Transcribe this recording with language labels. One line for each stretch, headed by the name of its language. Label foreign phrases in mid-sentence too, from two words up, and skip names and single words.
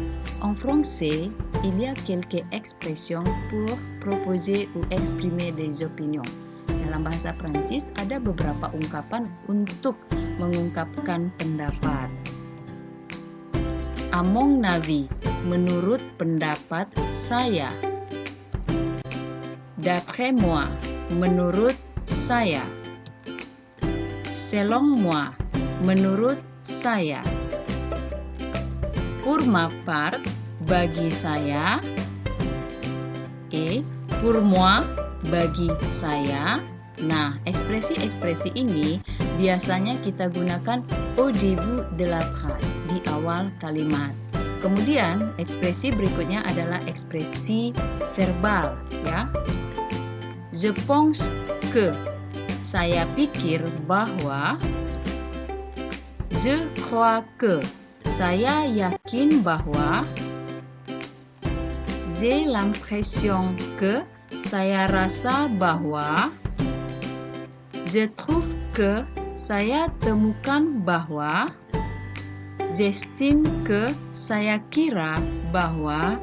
French: En français, il y a quelques expressions pour proposer ou exprimer des opinions.
Indonesian: Dalam bahasa Prancis ada beberapa ungkapan untuk mengungkapkan pendapat.
French: À mon avis,
Indonesian: menurut pendapat saya.
French: D'après moi,
Indonesian: menurut saya.
French: Selon moi,
Indonesian: menurut saya.
French: Pour ma part,
Indonesian: bagi saya.
French: Et pour moi,
Indonesian: bagi saya. Nah, ekspresi-ekspresi ini biasanya kita gunakan
French: au début de la phrase,
Indonesian: di awal kalimat. Kemudian ekspresi berikutnya adalah ekspresi verbal, ya.
French: Je pense que,
Indonesian: saya pikir bahwa.
French: Je crois que,
Indonesian: saya yakin bahwa.
French: J'ai l'impression que,
Indonesian: saya rasa bahwa.
French: Je trouve que,
Indonesian: saya temukan bahwa.
French: J'estime que,
Indonesian: saya kira bahwa.